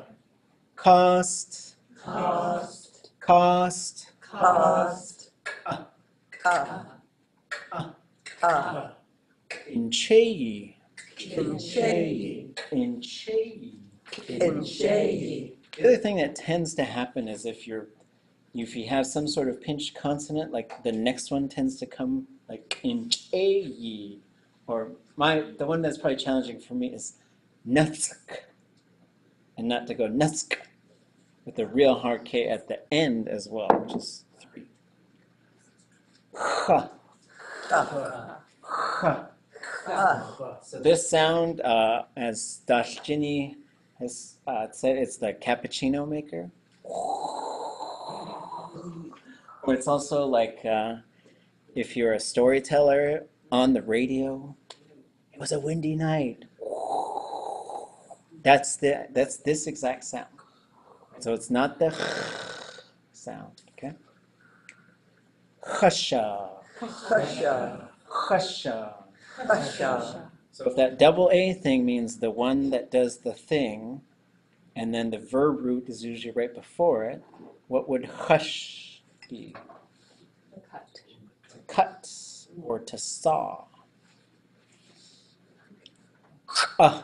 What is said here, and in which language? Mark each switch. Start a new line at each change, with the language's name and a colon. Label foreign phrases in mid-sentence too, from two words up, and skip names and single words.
English: cost, cost, cost, cost, ka, ka, ka, incheyi, kincheyi, incheyi. kincheyi. The other thing that tends to happen is if you have some sort of pinched consonant, like the next one tends to come like incheyi, or the one that's probably challenging for me is nutsk, and not to go nutsk with the real hard K at the end as well, which is 3. Ha, Ka, ha. ka, So this sound, as Dashjini has said, it's the cappuccino maker. Or it's also like if you're a storyteller on the radio, it was a windy night. That's this exact sound. So it's not the sound, okay? Khasha, kasha, khasha. kasha, So if that double A thing means the one that does the thing, and then the verb root is usually right before it, what would hush be? Cut. To cut or to saw. Ah,